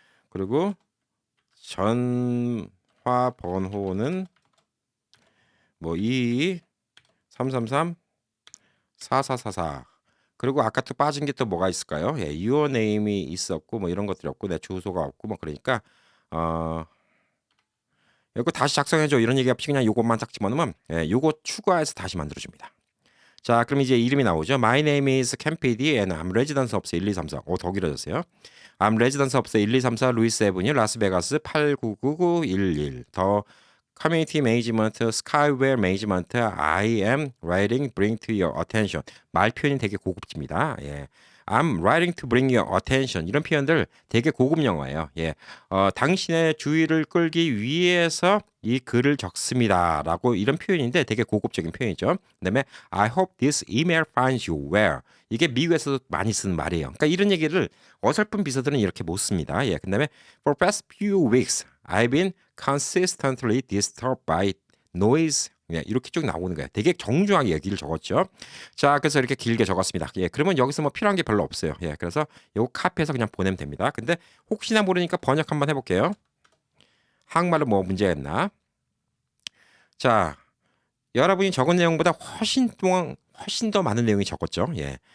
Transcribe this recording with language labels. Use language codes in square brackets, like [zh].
[ko] 그리고 전화 번호는 뭐 22333-4444. 그리고 아까 또 빠진 게 또 뭐가 있을까요? 예, [en] your name [ko] 이 있었고 뭐 이런 것들이 없고 내 주소가 없고 뭐 그러니까 이거 다시 작성해줘 이런 얘기 없이 그냥 요것만 딱 집어넣으면 예, 요거 추가해서 다시 만들어줍니다. 자, 그럼 이제 이름이 나오죠. [en] My name is Ken PD and I'm resident of 1234. [ko] 더 길어졌어요. [en] I'm resident of 1234 루이스 에브뉴 라스베가스 899911. 더 커뮤니티 매니지먼트 스카이웨어 매니지먼트 I am writing bring to your attention. [ko] 말 표현이 되게 고급집니다. 예. [en] I'm writing to bring your attention. [ko] 이런 표현들 되게 고급 영어예요. 예. 당신의 주의를 끌기 위해서 이 글을 적습니다라고 이런 표현인데 되게 고급적인 표현이죠. 그다음에 [en] I hope this email finds you well. [ko] 이게 미국에서도 많이 쓰는 말이에요. 그러니까 이런 얘기를 어설픈 비서들은 이렇게 못 씁니다. 예. 그다음에 [en] for past few weeks I've been consistently disturbed by noise. [ko] 예, 이렇게 쭉 나오는 거예요. 되게 정중하게 얘기를 적었죠. 자, 그래서 이렇게 길게 적었습니다. 예, 그러면 여기서 뭐 필요한 게 별로 없어요. 예, 그래서 요거 카피해서 그냥 보내면 됩니다. 근데 혹시나 모르니까 번역 한번 해볼게요. 한국말로 뭐 문제가 있나? 자, 여러분이 적은 내용보다 훨씬 더 많은 내용이 적었죠. 예.